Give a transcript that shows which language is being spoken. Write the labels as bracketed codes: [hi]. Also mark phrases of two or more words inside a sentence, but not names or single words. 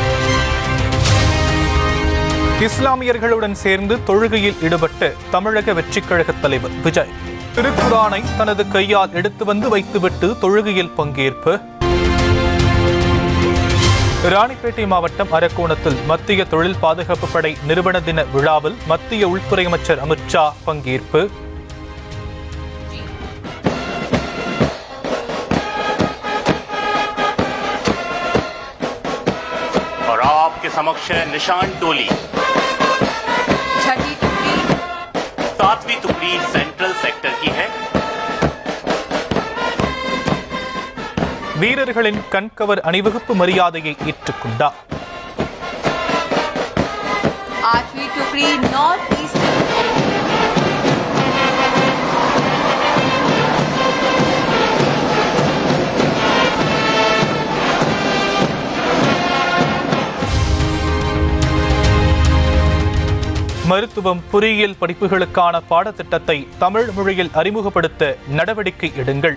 [ta] இஸ்லாமியர்களுடன் சேர்ந்து தொழுகையில் ஈடுபட்ட தமிழக வெற்றிக் கழக தலைவர் விஜய் திருக்குரானை தனது கையால் எடுத்து வந்து வைத்துவிட்டு தொழுகையில் பங்கேற்பு. ராணிப்பேட்டை மாவட்டம் அரக்கோணத்தில் மத்திய தொழில் பாதுகாப்பு படை நிறுவன தின விழாவில் மத்திய உள்துறை அமைச்சர் அமித் ஷா பங்கேற்பு. [hi] और आपके समक्ष निशान टोली 6वीं टुकड़ी 7वीं टुकड़ी [en] central sector [hi] की है. [ta] வீரர்களின் கண்கவர் அணிவகுப்பு மரியாதையை ஏற்றுக்கொண்டார். [hi] 8वीं टुकड़ी [en] north east [ta] மருத்துவம், பொறியியல் படிப்புகளுக்கான பாடத்திட்டத்தை தமிழ் மொழியில் அறிமுகப்படுத்த நடவடிக்கை எடுங்கள்.